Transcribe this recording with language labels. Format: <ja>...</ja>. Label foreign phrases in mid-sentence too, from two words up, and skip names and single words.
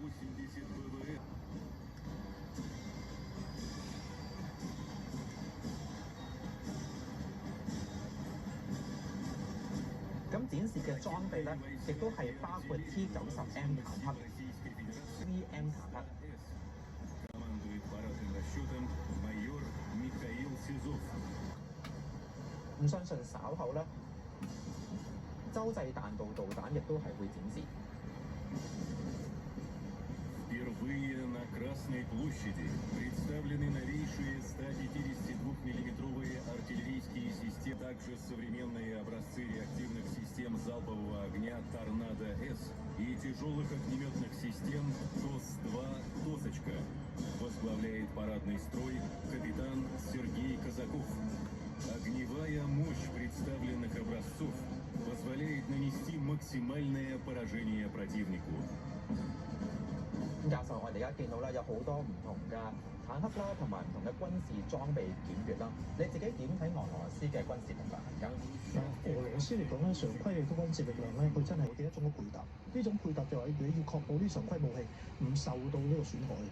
<yue>咁展示嘅裝備咧，亦都係包括 T-90M 坦克、VM 坦克。咁相信稍後咧，洲際彈道導彈亦都係會展示。</yue> <ru>Впервые на Красной площади представлены новейшие 152-миллиметровые артиллерийские системы, также современные образцы реактивных систем залпового огня «Торнадо-С» и тяжелых огнеметных систем ТОС-2 «Тосочка». Возглавляет парадный строй капитан Сергей Казаков. Огневая мощь представленных образцов позволяет нанести максимальное поражение противнику.</ru> <yue>教授，我哋而家見到啦，有好多唔同嘅坦克啦，同埋唔同嘅軍事裝備檢閱啦。你自己點睇俄羅斯嘅軍事力量而家？俄羅斯嚟講咧，常規嘅軍事力量咧，佢真係有幾多種嘅配搭。呢種配搭就係你要確保啲常規武器唔受到呢個損害咁樣。</yue>